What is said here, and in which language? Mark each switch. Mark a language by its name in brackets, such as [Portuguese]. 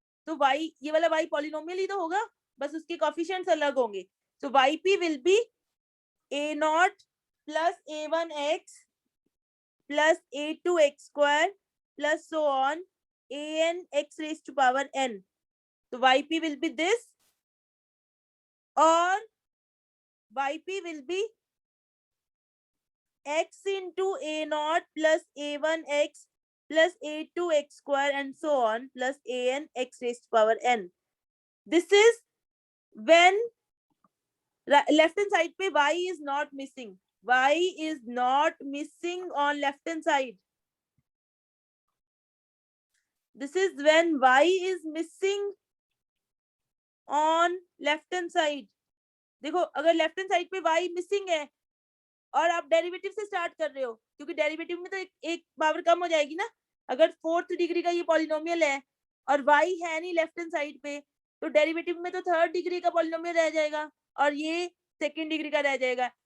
[Hindi] तो y, ये वाला y पॉलिनोमियल ही तो होगा, बस उसके कोएफिशिएंट्स अलग होंगे। [English] तो yp will be a0 plus a1x plus a2x square plus so on an x raise to power n। तो yp will be this, और yp will be x into a0 plus a1x plus a2x square and so on plus an x raised to power n. This is when left hand side pe y is not missing. Y is not missing on left hand side. This is when y is missing on left hand side. [Hindi] देखो अगर left hand side पे y missing है और आप derivative से start कर रहे हो, क्योंकि डेरिवेटिव में तो एक पावर कम हो जाएगी ना। अगर 4th डिग्री का ये पॉलिनोमियल है और y है नहीं लेफ्ट हैंड साइड पे, तो डेरिवेटिव में तो 3rd डिग्री का पॉलिनोमियल रह जाएगा और ये 2nd डिग्री का रह जाएगा।